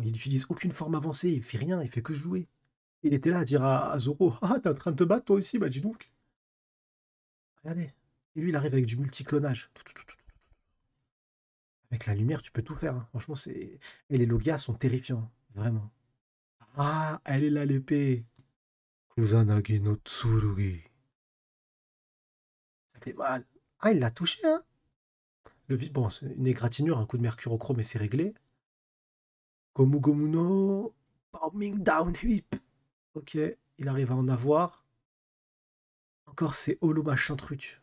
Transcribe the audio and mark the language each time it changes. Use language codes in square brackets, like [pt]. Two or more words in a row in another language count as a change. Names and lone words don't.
[fr] Il n'utilise aucune forme avancée, il fait rien, il fait que jouer. Il était là à dire à Zoro, ah, t'es en train de te battre toi aussi, bah dis donc. Regardez. Et lui, il arrive avec du multiclonage. Avec la lumière, tu peux tout faire, hein. Franchement, c'est. Et les Logias sont terrifiants, vraiment. Ah, elle est là l'épée. Kusanagi no Tsurugi. Ça fait mal. Ah, il l'a touché, hein. Bon, c'est une égratignure, un coup de mercurochrome et c'est réglé. Gomu Gomu no Bombing Down Whip. Ok, il arrive à en avoir. Encore c'est holo machin truc.